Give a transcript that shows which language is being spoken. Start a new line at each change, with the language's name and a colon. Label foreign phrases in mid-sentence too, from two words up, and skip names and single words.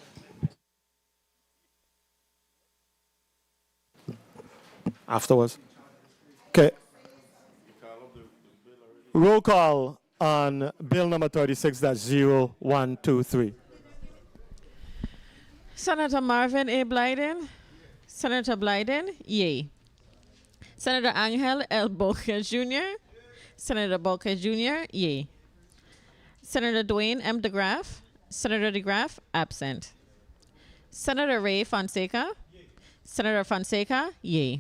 English: Afterwards. Okay. Roll call on bill number 36, that's 0123. Senator Marvin A. Blyden. Senator Blyden, yay. Senator Angel L. Boca Jr. Senator Boca Jr., yay. Senator Dwayne M. DeGraff. Senator DeGraff, absent. Senator Ray Fonseca. Senator Fonseca, yay.